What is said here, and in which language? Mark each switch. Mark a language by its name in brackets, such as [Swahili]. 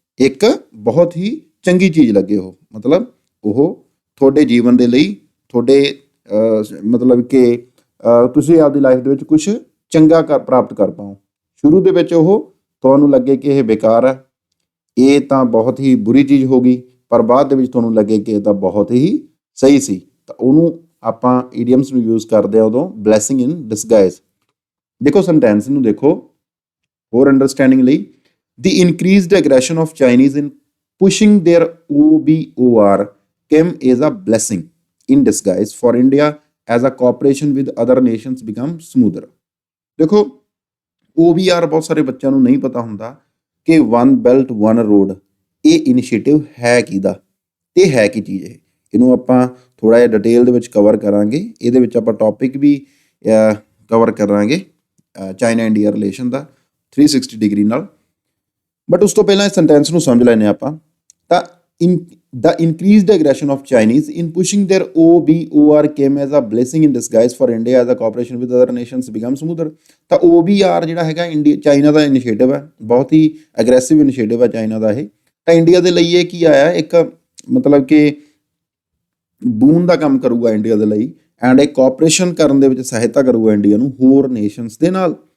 [Punjabi] ਇੱਕ ਬਹੁਤ ਹੀ ਚੰਗੀ ਚੀਜ਼ ਲੱਗੇ। ਉਹ ਮਤਲਬ ਉਹ ਤੁਹਾਡੇ ਜੀਵਨ ਦੇ ਲਈ, ਤੁਹਾਡੇ ਮਤਲਬ ਕਿ ਤੁਸੀਂ ਆਪਦੀ ਲਾਈਫ ਦੇ ਵਿੱਚ ਕੁਝ ਚੰਗਾ ਪ੍ਰਾਪਤ ਕਰ ਪਾਓ। ਸ਼ੁਰੂ ਦੇ ਵਿੱਚ ਉਹ ਤੁਹਾਨੂੰ ਲੱਗੇ ਕਿ ਇਹ ਬੇਕਾਰ ਹੈ, ਇਹ ਤਾਂ ਬਹੁਤ ਹੀ ਬੁਰੀ ਚੀਜ਼ ਹੋ ਗਈ, ਪਰ ਬਾਅਦ ਦੇ ਵਿੱਚ ਤੁਹਾਨੂੰ ਲੱਗੇ ਕਿ ਇਹ ਤਾਂ ਬਹੁਤ ਹੀ ਸਹੀ ਸੀ। ਤਾਂ ਉਹਨੂੰ ਆਪਾਂ ਈਡੀਅਮਸ ਨੂੰ ਯੂਜ਼ ਕਰਦੇ ਆ ਉਦੋਂ, ਬਲੈਸਿੰਗ ਇਨ ਡਿਸਗਾਈਜ਼। ਦੇਖੋ ਸੈਂਟੈਂਸ ਨੂੰ ਦੇਖੋ ਹੋਰ ਅੰਡਰਸਟੈਂਡਿੰਗ ਲਈ। [English] The increased aggression of Chinese in pushing their OBOR came as a blessing in disguise for India as a cooperation with other nations become smoother। [Punjabi] ਦੇਖੋ, OBR ਬਹੁਤ ਸਾਰੇ ਬੱਚਿਆਂ ਨੂੰ ਨਹੀਂ ਪਤਾ ਹੁੰਦਾ ਕਿ ਵਨ ਬੈਲਟ ਵਨ ਰੋਡ ਇਹ ਇਨੀਸ਼ੀਏਟਿਵ ਹੈ ਕਿਹਦਾ ਤੇ ਹੈ ਕੀ ਚੀਜ਼ ਇਹ। ਇਹਨੂੰ ਆਪਾਂ ਥੋੜ੍ਹਾ ਜਿਹਾ ਡਿਟੇਲ ਦੇ ਵਿੱਚ ਕਵਰ ਕਰਾਂਗੇ। ਇਹਦੇ ਵਿੱਚ ਆਪਾਂ ਟੌਪਿਕ ਵੀ ਕਵਰ ਕਰਾਂਗੇ ਚਾਈਨਾ ਇੰਡੀਆ ਰਿਲੇਸ਼ਨ ਦਾ 360 ਡਿਗਰੀ ਨਾਲ। ਬਟ ਉਸ ਤੋਂ ਪਹਿਲਾਂ ਇਸ ਸੈਂਟੈਂਸ ਨੂੰ ਸਮਝ ਲੈਂਦੇ ਆਪਾਂ। [English] ਤਾਂ the increased aggression of Chinese in pushing their OBOR came as a blessing in disguise for India as a cooperation with other nations become smoother। [Punjabi] ਤਾਂ OBR ਜਿਹੜਾ ਹੈਗਾ ਚਾਈਨਾ ਦਾ ਇਨੀਸ਼ੀਏਟਿਵ ਹੈ, ਬਹੁਤ ਹੀ ਅਗਰੈਸਿਵ ਇਨੀਸ਼ੀਏਟਿਵ ਹੈ ਚਾਈਨਾ ਦਾ ਇਹ। ਤਾਂ India ਦੇ ਲਈ ਇਹ ਕੀ ਆਇਆ? ਇੱਕ ਮਤਲਬ ਕਿ ਬੂਨ ਦਾ ਕੰਮ ਕਰੂਗਾ ਇੰਡੀਆ ਦੇ ਲਈ, ਐਂਡ ਇਹ ਕੋਆਪਰੇਸ਼ਨ ਕਰਨ ਦੇ ਵਿੱਚ ਸਹਾਇਤਾ ਕਰੂਗਾ ਇੰਡੀਆ ਨੂੰ ਹੋਰ ਨੇਸ਼ਨਸ ਦੇ ਨਾਲ।